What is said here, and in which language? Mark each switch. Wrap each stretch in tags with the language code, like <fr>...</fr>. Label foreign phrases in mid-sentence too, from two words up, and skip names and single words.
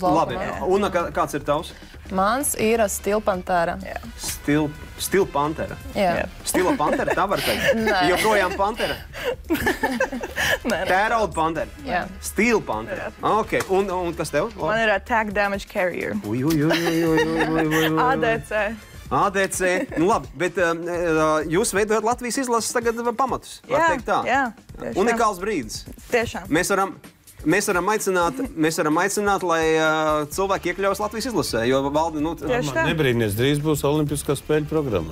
<lv>Labi, laukuma. un kāds ir tavs? Mans ir stilpantēra. Stil pantera. Jā. Stila pantera, tā var teikt. Nē. Joprojām pantera. Tērauda pantera. Jā. Stila pantera. Ok, un kas tev? Man ir</lv> <en>attack damage carrier.</en> <lv>Ui. ADC. ADC. Nu labi, bet jūs veidojat Latvijas izlases tagad pamatus. Var Jā, teikt tā. jā, tieši tā. Unikāls brīdis. Tiešām. Mēs varam aicināt, lai cilvēki iekļaujas Latvijas izlasē, jo valdi, Tieši tā. Nebrīnīties, drīz būs Olimpiskā spēļu programma.</lv>